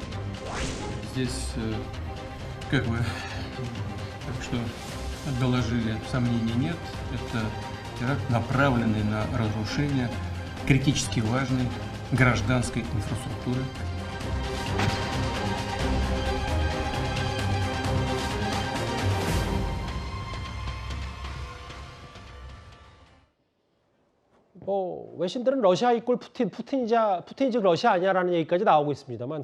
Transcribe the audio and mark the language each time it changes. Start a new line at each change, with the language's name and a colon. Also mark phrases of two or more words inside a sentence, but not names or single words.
Russian: Здесь, как вы только что доложили, сомнений нет. Это теракт, направленный на разрушение критически важной гражданской инфраструктуры.
Korean: 뭐 외신들은 러시아 이꼴 푸틴이지 러시아 아니냐라는 얘기까지 나오고 있습니다만